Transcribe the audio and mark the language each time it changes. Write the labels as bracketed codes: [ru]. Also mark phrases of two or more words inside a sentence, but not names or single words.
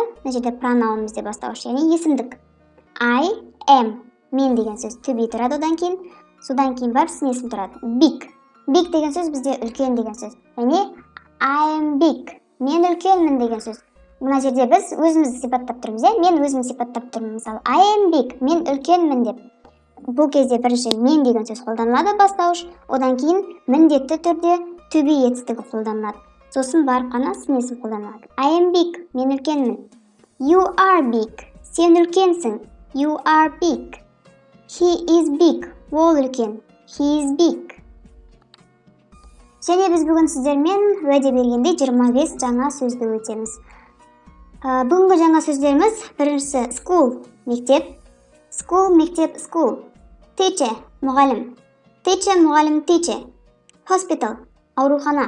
[kk] Мына жерде pronoun бізде бастауыш, яғни есімдік. [en] I am, [kk] мен деген сөз [en] to be [kk] тұрады одан кейін. Содан кейін барып сын есім тұрады. [en] Big. Big [kk] деген сөз бізде үлкен деген сөз. Яғни [en] I am big, [kk] мен үлкенмін деген сөз. Мына жерде біз өзімізді сипаттап тұрмыз, мен өзімді сипаттап тұрмын. Мысалы, [en] I am big, [kk] мен үлкенмін деп. Бұл кезде бірінші мен деген сөз қолданылады бастауыш, одан кейін міндетті түрде [en] to be [kk] етістігі қолданылады. Сосын барып қана сын есім қолданылады. [en] I am big, [kk] мен үлкенмін. [en] You are big, [kk] сен үлкенсің. [en] You are big. He is big, [kk] ол үлкен. [en] He is big. [kk] Және біз бүгін сіздермен уәде бергенде 25 жаңа сөзді өтеміз. Бүгінгі жаңа сөздеріміз: біріншісі school, мектеп. School, мектеп, [en] school. Teacher, [kk] мұғалім. Teacher, мұғалім, [en] teacher. Hospital, [kk] аурухана.